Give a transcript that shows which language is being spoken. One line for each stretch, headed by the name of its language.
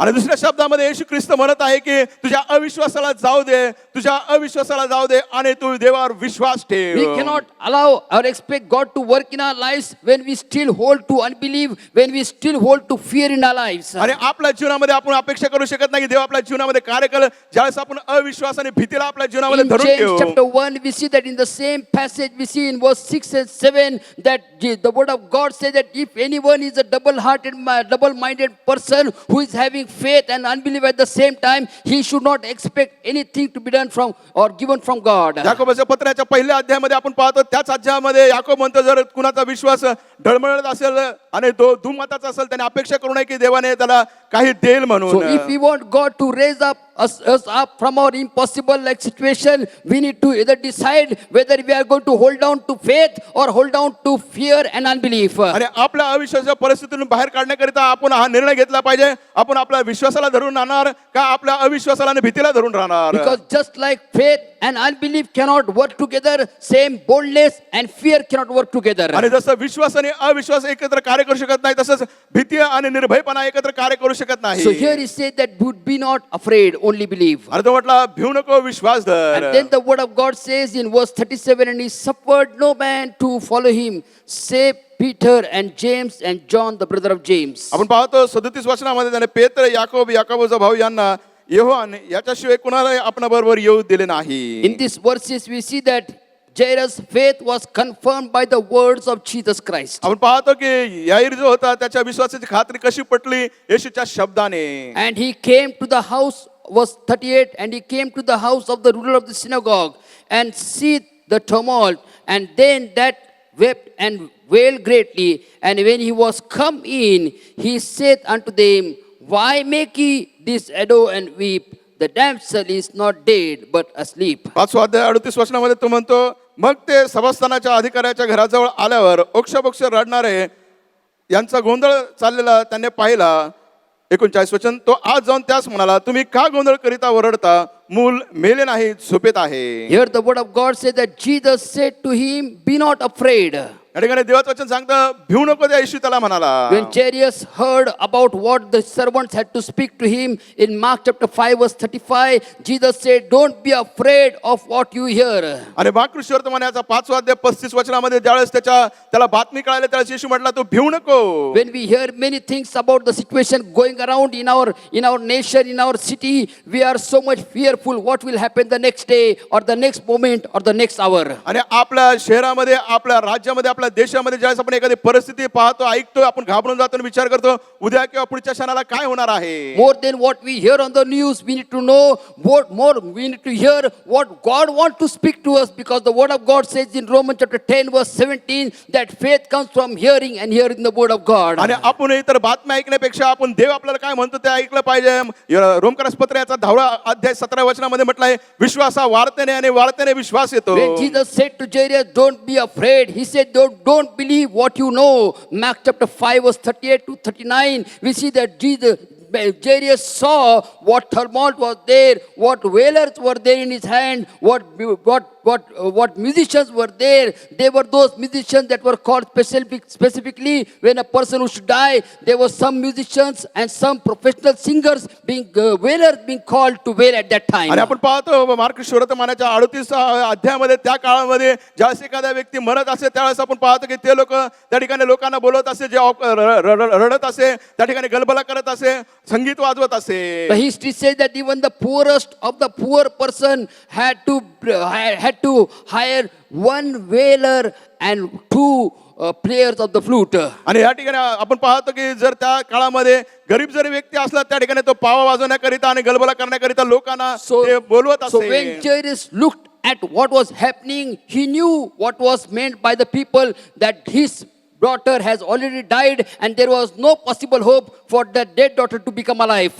Marathi: आणि दुसऱ्या शब्दामध्ये येशू ख्रिस्त म्हणत आहे की तुझ्या अविश्वासाला जाऊ दे, तुझ्या अविश्वासाला जाऊ दे आणि तू देवावर विश्वास ठेव.
English: We cannot allow or expect God to work in our lives when we still hold to unbelief, when we still hold to fear in our lives.
Marathi: आणि आपल्या जीवनामध्ये आपण अपेक्षा करू शकत नाही की देव आपल्या जीवनामध्ये कार्य करेल ज्यावेळेस आपण अविश्वास आणि भीतीला आपल्या जीवनामध्ये
English: In
Marathi: धरून
English: James
Marathi: ठेवू.
English: chapter 1, we see that in the same passage, we see in verse 6 and 7 that the word of God says that if anyone is a double-minded person who is having faith and unbelief at the same time, he should not expect anything to be done from or given from God.
Marathi: याकोबाच्या पत्राच्या पहिल्या अध्यायामध्ये आपण पाहतो त्याच अध्यायामध्ये याकोब म्हणतो जर कुणाचा विश्वास ढळमळत असेल आणि तो दुमताचा असेल त्याने अपेक्षा करू नये की देवाने त्याला काही देईल
English: So
Marathi: म्हणून.
English: if we want God to raise us up from our impossible like situation, we need to either decide whether we are going to hold down to faith or hold down to fear and unbelief.
Marathi: आणि आपल्या अविश्वासाच्या परिस्थितीतून बाहेर काढण्याकरिता आपण हा निर्णय घेतला पाहिजे. आपण आपल्या विश्वासाला धरून राहणार का आपल्या अविश्वासाला आणि भीतीला धरून राहणार?
English: Because just like faith and unbelief cannot work together, same boldness and fear cannot work together.
Marathi: आणि जसं विश्वास आणि अविश्वास एकत्र कार्य करू शकत नाही तसंच भीती आणि निर्भयपणा एकत्र कार्य करू शकत नाही.
English: So here he said that would be not afraid, only believe.
Marathi: आणि तो म्हटला भिवू नको, विश्वास धर.
English: And then the word of God says in verse 37, and he suffered no man to follow him, save Peter and James and John, the brother of James.
Marathi: आपण पाहतो 37 वचनामध्ये त्याने पेत्र, याकोबाचा भाऊ यांना योहान याच्याशिवाय कुणाला आपणा बरोबर येऊ दिले नाही.
English: In these verses we see that Jairus' faith was confirmed by the words of Jesus Christ.
Marathi: आपण पाहतो की याईर जो होता त्याच्या विश्वासाची खात्री कशी पटली येशूच्या शब्दाने.
English: And he came to the house, verse 38, and he came to the house of the ruler of the synagogue and see the tumult, and then that wept and wailed greatly. And when he was come in, he said unto them, why make ye this ado and weep? The damsel is not dead, but asleep.
Marathi: 5 अध्याय 38 वचनामध्ये तो म्हणतो मग ते सभास्थानाच्या अधिकाऱ्याच्या घराजवळ आल्यावर ओक्षबोक्ष रडणारे यांचा गोंधळ चाललेला त्याने पाहिला. 39 वचन, तो आज जाऊन त्यास म्हणाला तुम्ही का गोंधळ करिता ओरडता? मूल मेले नाही, झोपेत आहे.
English: Here the word of God says that Jesus said to him, be not afraid.
Marathi: या ठिकाणी देवाचं वचन सांगतं भिवू नको. त्या येशू त्याला म्हणाला.
English: When Jairus heard about what the servants had to speak to him in Mark chapter 5 verse 35, Jesus said, don't be afraid of what you hear.
Marathi: आणि माकृष्यवर्त म्हणायचा 5 अध्याय 35 वचनामध्ये ज्यावेळेस त्याला बातमी कळाली त्यावेळेस येशू म्हटला तू भिवू नको.
English: When we hear many things about the situation going around in our nation, in our city, we are so much fearful what will happen the next day or the next moment or the next hour.
Marathi: आणि आपल्या शहरामध्ये, आपल्या राज्यामध्ये, आपल्या आपल्या देशामध्ये ज्यावेळेस आपण एखादी परिस्थिती पाहतो, ऐकतो, आपण घाबरून जातो आणि विचार करतो उद्या किंवा पुढच्या क्षणाला काय होणार आहे.
English: More than what we hear on the news, we need to know what more. We need to hear what God wants to speak to us, because the Word of God says in Romans chapter 10 verse 17 that faith comes from hearing and hearing the Word of God.
Marathi: आणि आपण इतर बातम्या ऐकण्यापेक्षा आपण देव आपल्याला काय म्हणतो ते ऐकलं पाहिजे. रोमकरासपत्र याचा 10 अध्याय 17 वचनामध्ये म्हटलं आहे, विश्वासा वाढतेने आणि वाढतेने विश्वास येतो.
English: When Jesus said to Jairus, "Don't be afraid," he said, "Don't believe what you know." Mark chapter 5 verse 38 to 39, we see that Jairus saw what turmoil was there, what wailers were there in his hand, what musicians were there. They were those musicians that were called specifically when a person who should die. There were some musicians and some professional singers wailers being called to wail at that time.
Marathi: आणि आपण पाहतो mark वर्तमानाच्या 38 अध्यायामध्ये त्या काळामध्ये ज्यावेळेस एखादा व्यक्ती मरत असे त्यावेळेस आपण पाहतो की ते लोक त्या ठिकाणी लोकांना बोलवत असे, जे रडत असे, त्या ठिकाणी गलबला करत असे, संगीत वाजवत असे.
English: The history says that even the poorest of the poor person had to hire one wailer and two players of the flute.
Marathi: आणि या ठिकाणी आपण पाहतो की जर त्या काळामध्ये गरीब जरी व्यक्ती असला त्या ठिकाणी तो पावा वाजवण्याकरिता आणि गलबला करण्याकरिता लोकांना ते बोलवत
English: So
Marathi: असे.
English: when Jairus looked at what was happening, he knew what was meant by the people, that his daughter has already died and there was no possible hope for that dead daughter to become alive.